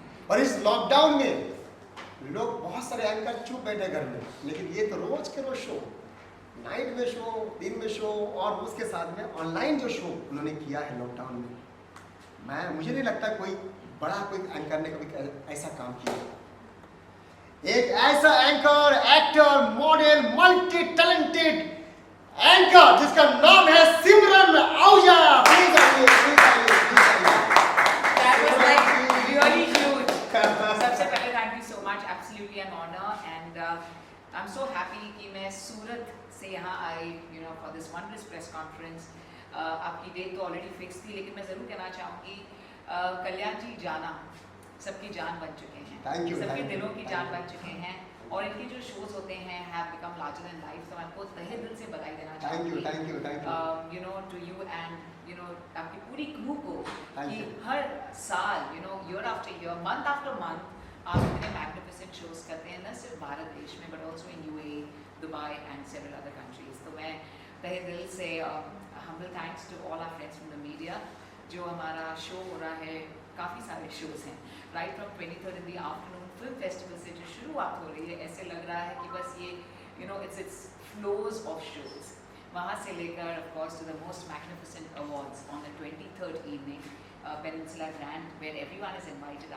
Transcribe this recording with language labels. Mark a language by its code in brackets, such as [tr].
[hi] और इस लॉकडाउन में लोग बहुत सारे एंकर चुप बैठे घर में, लेकिन ये तो रोज के रोज शो, नाइट में शो, दिन में शो और उसके साथ में ऑनलाइन जो शो उन्होंने किया है लॉकडाउन में, मुझे नहीं लगता कोई बड़ा कोई एंकर ने कभी ऐसा काम किया। एक ऐसा anchor, actor, model, multi talented anchor जिसका नाम है सिमरन आहूजा। प्लीज आइए, प्लीज आइए, प्लीज आइए। [en] That was like really huge. [hi] सबसे पहले [en] thank you so much, absolutely an honor, and I'm so happy [hi] कि मैं सूरत से यहाँ आई, [en] you know, for this wondrous press conference. [hi] आपकी डेट तो ऑलरेडी फिक्स थी, लेकिन मैं ज़रूर कहना चाहूँगी कल्याण जी जाना सबकी जान बन चुके हैं, सबके दिलों की जान बन चुके हैं और इनके जो शोज होते हैं [en] have become larger than life. [hi] तो मैं आपको तहे दिल से बधाई देना चाहूँगी। Thank you. [en] You know, to you and you know [hi] आपकी पूरी क्रू को कि हर साल [en] you know year after year, month after month [hi] आप इतने [en] magnificent shows [hi] करते हैं, न सिर्फ भारत देश में [en] but also in UAE, Dubai and several other countries. [hi] तो मैं तहे दिल से [en] humble thanks to all our friends from the media. [hi] जो हमारा शो हो रहा है, काफ़ी सारे शोज़ हैं, [en] right from 23rd in the afternoon [hi] film festival से जो शुरुआत हो रही है, ऐसे लग रहा है कि बस ये [en] you know it's flows of shows, [hi] वहाँ से लेकर [en] Of course to the most magnificent awards on the 23rd evening peninsula grand where everyone is invited.